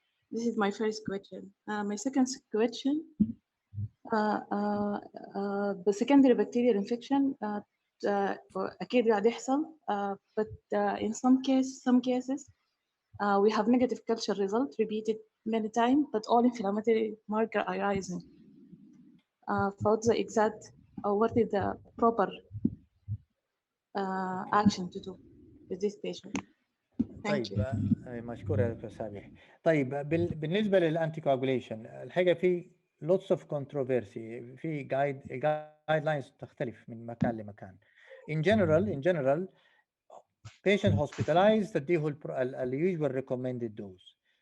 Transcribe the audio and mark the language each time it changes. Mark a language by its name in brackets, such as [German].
[English] This is my first question. My second question, the secondary bacterial infection [Arabic] أكيد قاعد يحصل, [English] but in some cases we have negative culture result repeated many times, but all inflammatory marker are rising. What's the exact, or what is the proper action to do with this patient? Thank you. [Arabic] طيب مشكور يا دكتور سامح. طيب بالنسبه للانتي كواجوليشن الحقيقه في [English] lots of controversy, [Arabic] في guidelines تختلف من مكان لمكان. [English] In general patient hospitalized [Arabic] تديه ال [English] usual recommended dose.